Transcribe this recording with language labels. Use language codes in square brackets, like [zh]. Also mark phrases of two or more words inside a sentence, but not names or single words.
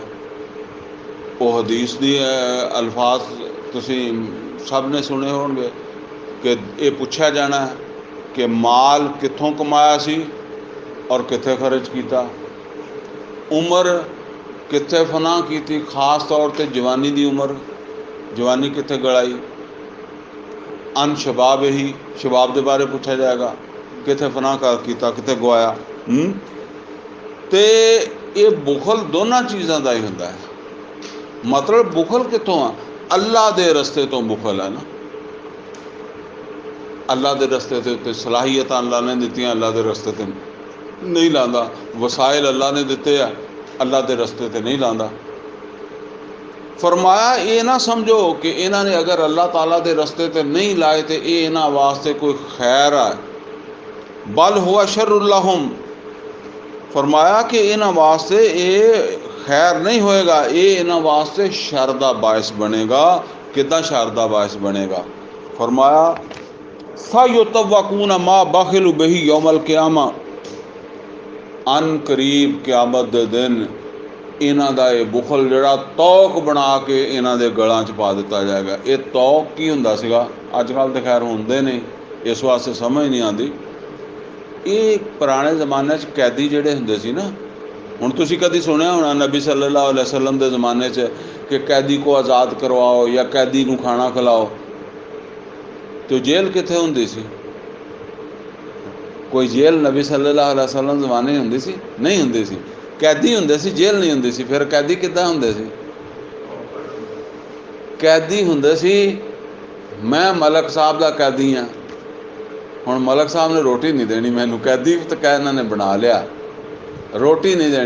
[pa] وہ حدیث دی الفاظ تسی سب نے سنے ہونگے کہ یہ پوچھا جانا ہے کہ مال کتھوں کمایا سی اور کتھے خرچ کیا، عمر کتھے فنا کی، خاص طور پر جوانی کی عمر، جوانی کتھے گڑائی، ان شباب ہی شباب کے بارے پوچھا جائے گا، کتھے فنا کر کیا، کتھے گوایا. [ur] تو یہ بخل دونوں چیزوں کا ہی ہوندا ہے. [pa] مطلب بخل کتوں آ؟ اللہ کے رستے تو بخل ہے نا، اللہ کے رستے کے اتے صلاحیت اللہ نے دی، اللہ کے رستے تے نہیں لاندا، وسائل اللہ نے دتے آ، اللہ کے رستے تے نہیں لاندا. فرمایا یہ نہ سمجھو کہ انہوں نے اگر اللہ تعالیٰ کے رستے تے نہیں لائے تو یہ انہوں واسطے کوئی خیر ہے, [ar] بل هو شر لهم, [pa] فرمایا کہ انہوں واسطے یہ خیر نہیں ہوئے گا، یہ انہوں واسطے شر دا باعث بنے گا. کداں شر دا باعث بنے گا؟ فرمایا [ar] سيطوقون ما بخلوا به يوم القيامة, [pa] عن قریب قیامت دے دن انہاں دا یہ بخل جہڑا طوق بنا کے انہاں دے گلاں چ پا دتا جائے گا. یہ طوق کی ہندا سیگا? اجکل تو خیر ہندے نہیں، اس واسطے سمجھ نہیں آتی. یہ پرانے زمانے چ قیدی جہڑے ہندے سی نا، ہن تسیں کدی سنیا ہونا نبی [ar] صلى الله عليه وسلم [pa] کے زمانے چ کہ قیدی کو آزاد کرواؤ یا قیدی نوں کھانا کھلاؤ، تو جیل کتھے ہندی سی? کوئی جیل نبی [ar] صلى الله عليه وسلم [pa] زمانے ہندی سی؟ نہیں ہندی سی. قیدی ہندے سی، جیل نہیں ہندی سی۔ پھر قیدی کداں ہندے سی? قیدی ہندے سی میں ملک صاحب کا قیدی ہاں، ہن ملک صاحب نے روٹی نہیں دینی مینوں، قیدی تو کہ انہوں نے بنا لیا، روٹی نہیں دینی.